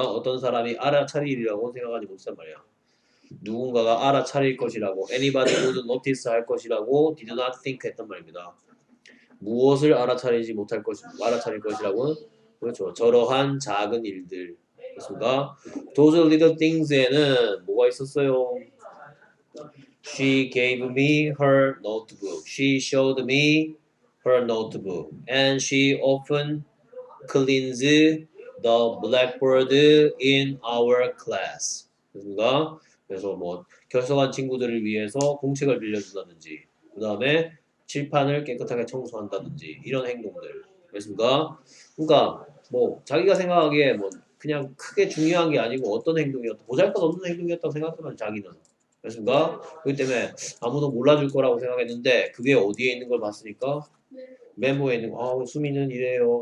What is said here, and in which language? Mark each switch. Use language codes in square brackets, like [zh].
[ko] 어떤 사람이 알아차리리라고 생각하지 못했단 말이야. 누군가가 알아차릴 것이라고 [en] anybody would notice [ko] 할 것이라고 [en] did not think [ko] 했단 말입니다. 무엇을 알아차릴 것이라고는 그렇죠. 저러한 작은 일들. 그렇습니까? [en] Those little things [ko] 에는 뭐가 있었어요? [en] She gave me her notebook. She showed me her notebook. And she often cleans the blackboard in our class. [ko] 그렇습니까? 그래서 뭐 결석한 친구들을 위해서 공책을 빌려준다든지 그 다음에 칠판을 깨끗하게 청소한다든지 이런 행동들. 그렇습니까? 그러니까 뭐 자기가 생각하기에 뭐 그냥 크게 중요한 게 아니고 어떤 행동이었다. 보잘것없는 행동이었다고 생각하면 자기는. 그렇습니까? 그렇기 때문에 아무도 몰라줄 거라고 생각했는데 그게 어디에 있는 걸 봤으니까 메모에 있는 거, 수미는 이래요.